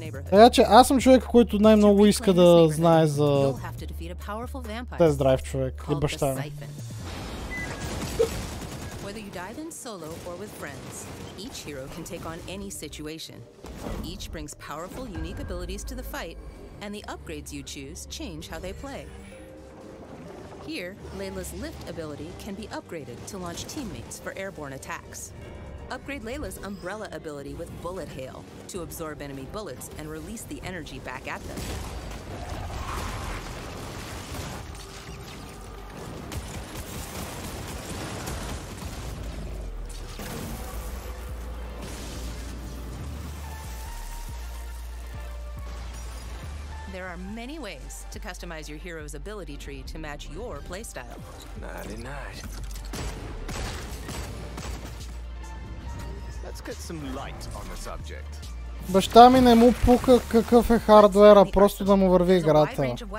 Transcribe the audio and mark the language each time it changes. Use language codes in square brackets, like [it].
[bg] Така че аз съм човек, който най-много иска да знае за тест драйв, човек. И баща ми. [en] Whether you dive in solo or with friends, each hero can take on any situation. Each brings powerful, unique abilities to the fight, and the upgrades you choose change how they play. Here, Layla's lift ability can be upgraded to launch teammates for airborne attacks. Upgrade Layla's umbrella ability with bullet hail to absorb enemy bullets and release the energy back at them. There are many ways to customize your hero's ability tree to match your playstyle. Nighty-night. Let's get some light on the subject. [bg] Баща ми не му пука какъв е хардуера, просто да му върви играта.